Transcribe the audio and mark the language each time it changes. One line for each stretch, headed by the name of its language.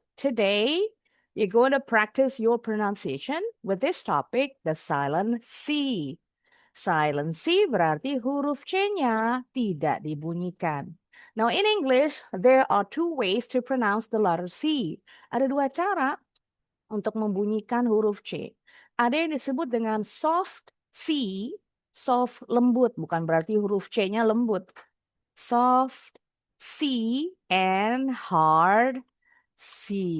English: Today, you're going to practice your pronunciation with this topic, the silent C.
Indonesian: Silent C berarti huruf C-nya tidak dibunyikan.
English: Now in English, there are two ways to pronounce the letter C.
Indonesian: Ada dua cara untuk membunyikan huruf C. Ada yang disebut dengan soft C, soft lembut, bukan berarti huruf C-nya lembut.
English: Soft C and hard C.